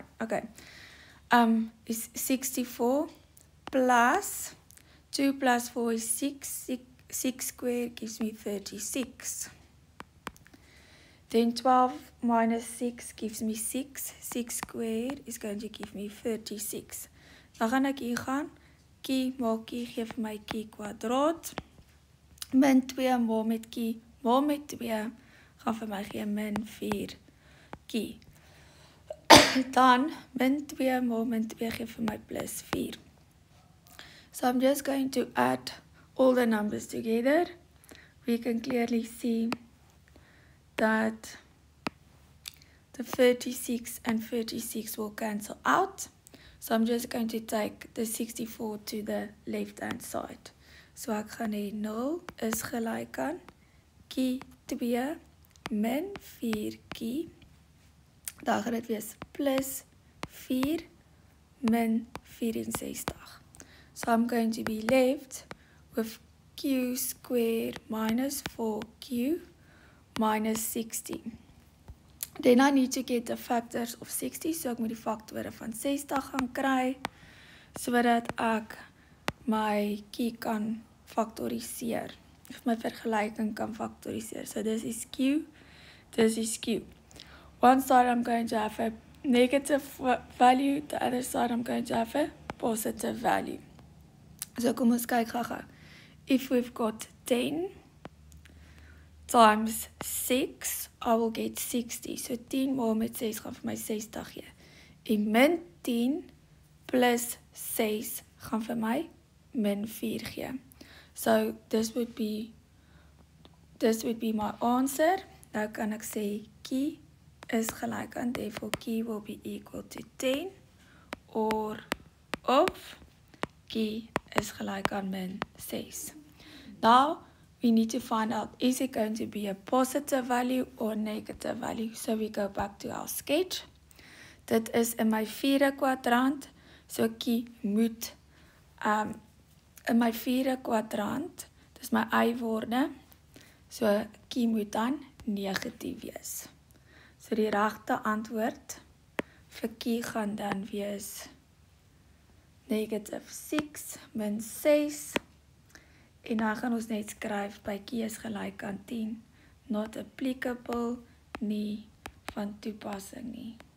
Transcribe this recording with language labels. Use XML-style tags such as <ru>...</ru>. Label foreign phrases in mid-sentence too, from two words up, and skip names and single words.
<en>Okay. Is 64 plus 2 plus 4 is 6. 6 squared gives me 36. Then 12 minus 6 gives me 6. 6 squared is going to give me 36.</en> <af>Dan gaan ek hier gaan. Kie maak kie, geef my kie kwadraat. Min 2 maal met kie, maal met 2, gaan vir my gee min 4 kie. Dan, min 2 maal min 2 gee vir my plus 4.</af> <en>So I'm just going to add all the numbers together. We can clearly see that the 36 and 36 will cancel out. So I'm just going to take the 64 to the left hand side.</en> <af>So ek gaan hê 0 is gelyk aan kie 2 min 4 kie. Dan gaan dit wees plus 4 min 64.</af> <en>So I'm going to be left with q squared minus 4q minus 60. Then I need to get the factors of 60,</en> <af>so ek moet die faktore van 60 gaan kry, sodat ek my q kan factoriseer, of my vergelijking kan factoriseer.</af> <en>So this is q, this is q. One side I'm going to have a negative value, the other side I'm going to have a positive value.</en> <af>So kom ons kyk gou-gou.</af> <en>If we've got 10 times 6, I will get 60.</en> <af>So 10 maal met 6 gaan vir my 60 gee. En min 10 plus 6 gaan vir my min 4 gee.</af> <en>So this would be my answer.</en> <af>Nou kan ek sê q is gelyk aan,</af> <en>therefore q will be equal to 10, or</en> <af>of q is gelyk aan min 6.</af> <en>Now we need to find out, is it going to be a positive value or negative value? So we go back to our sketch.</en> <af>Dit is in my 4 kwadrant, so q moet in my 4 kwadrant, dis my y-woorde, so q moet dan negatief wees. So die regte antwoord vir q gaan dan wees negative 6 min 6, en dan gaan ons net skryf by q is gelyk aan 10,</af> <en>not applicable,</en> <af>nie van toepassing nie.</af>